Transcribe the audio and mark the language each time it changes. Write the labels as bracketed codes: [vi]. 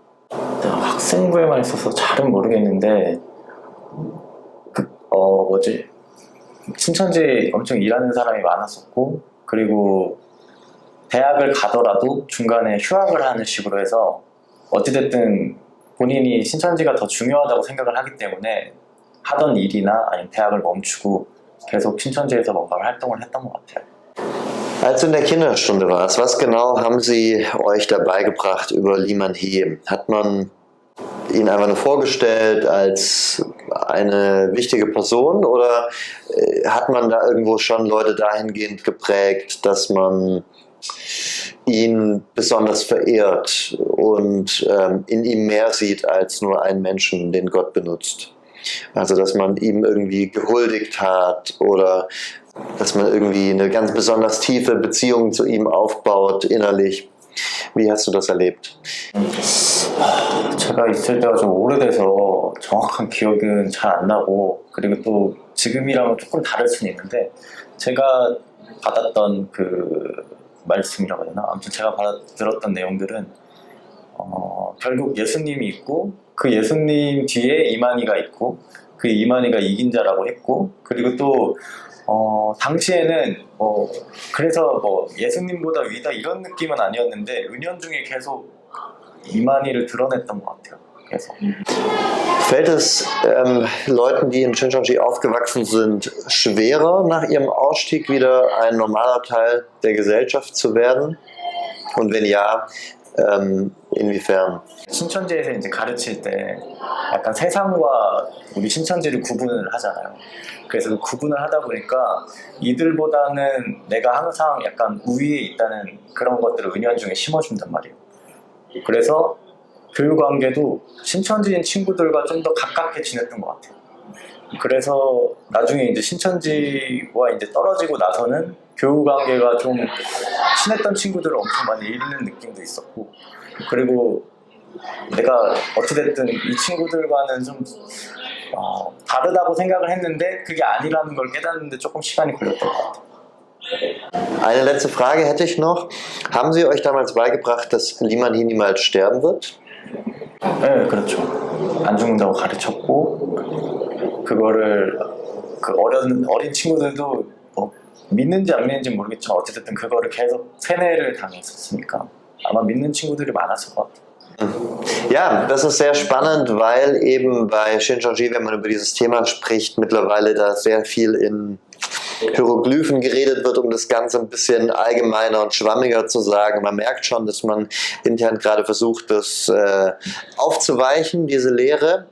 [ko] 학생부에만 있어서 잘은 모르겠는데 신천지에 엄청 일하는 사람이 많았었고, 그리고 대학을 가더라도 중간에 휴학을 하는 식으로 해서 어찌됐든 본인이 신천지가 더 중요하다고 생각을 하기 때문에 하던 일이나 아니면 대학을 멈추고 계속 신천지에서 뭔가 활동을 했던 것 같아요. [de] Als du in der Kinderstunde warst, was genau haben sie euch da beigebracht über Lee Man-hee? Hat man ihn einfach nur vorgestellt als eine wichtige Person oder hat man da irgendwo schon Leute dahingehend geprägt, dass man ihn besonders verehrt und in ihm mehr sieht als nur einen Menschen, den Gott benutzt? Also dass man ihm irgendwie gehuldigt hat oder dass man irgendwie eine ganz besonders tiefe Beziehung zu ihm aufbaut innerlich. Wie hast du das erlebt? [ko] 제가 있을 때가 좀 오래돼서 정확한 기억은 잘 안 나고 그리고 또 지금이랑은 조금 다를 수는 있는데 제가 받았던 그 말씀이라고 해야 되나? 아무튼 제가 들었던 내용들은 결국 예수님이 있고 그 예수님 뒤에 이만희가 있고 그 이만희가 이긴 자라고 했고 그리고 또 당시에는 그래서 예수님보다 위다 이런 느낌은 아니었는데 은연중에 계속 이만희를 드러냈던 것 같아요. 계속. [de] Fällt es Leuten, die in Shincheonji aufgewachsen sind, schwerer, nach ihrem Ausstieg wieder ein normaler Teil der Gesellschaft zu werden? Und wenn ja, inwiefern? [ko] 신천지에서 이제 가르칠 때 약간 세상과 우리 신천지를 구분을 하잖아요. 그래서 그 구분을 하다 보니까 이들보다는 내가 항상 약간 우위에 있다는 그런 것들을 은연중에 심어준단 말이에요. 그래서 교육 관계도 신천지인 친구들과 좀 더 가깝게 지냈던 것 같아요. 그래서 나중에 이제 신천지와 이제 떨어지고 나서는 교육 관계가 좀 친했던 친구들을 엄청 많이 잃는 느낌도 있었고, 그리고 내가 어찌됐든 이 친구들과는 좀 다르다고 생각을 했는데 그게 아니라는 걸 깨닫는데 조금 시간이 걸렸던 것 같아요. [de] Eine letzte Frage hätte ich noch. Haben Sie euch damals beigebracht, dass Liman Hee niemals sterben wird? [ko] 네, 그렇죠. 안 죽는다고 가르쳤고 그거를 그 어린 친구들도 믿는지 안 믿는지 모르겠지만 어쨌든 그거를 계속 세뇌를 당했었으니까 아마 믿는 친구들이 많았을 것 같아요. [de] Ja, das ist sehr spannend, weil eben bei Shincheonji, wenn man über dieses Thema spricht, mittlerweile da sehr viel in Hieroglyphen geredet wird, um das Ganze ein bisschen allgemeiner und schwammiger zu sagen. Man merkt schon, dass man intern gerade versucht, das aufzuweichen, diese Lehre.